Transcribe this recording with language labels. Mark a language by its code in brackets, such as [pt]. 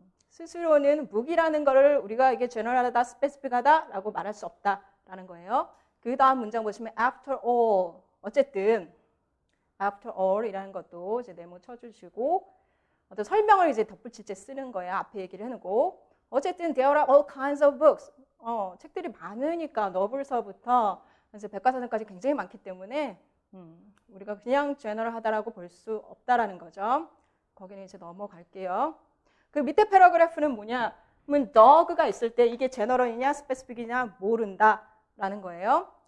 [ko] 스스로는 무기라는 거를 우리가 이게 general하다, specific하다라고 말할 수 없다라는 거예요. 그 다음 문장 보시면 after all. 어쨌든 after all이라는 것도 이제 네모 쳐주시고 어떤 설명을 이제 덧붙일 때 쓰는 거예요. 앞에 얘기를 해놓고 어쨌든 [en] there are all kinds of books. [ko] 책들이 많으니까 너블서부터 이제 백과사전까지 굉장히 많기 때문에 우리가 그냥 general하다라고 볼 수 없다라는 거죠. 거기는 이제 넘어갈게요. 그 밑에 패러그래프는 뭐냐? 그러면 dog가 있을 때 이게 general이냐 specific이냐 모른다라는 거예요.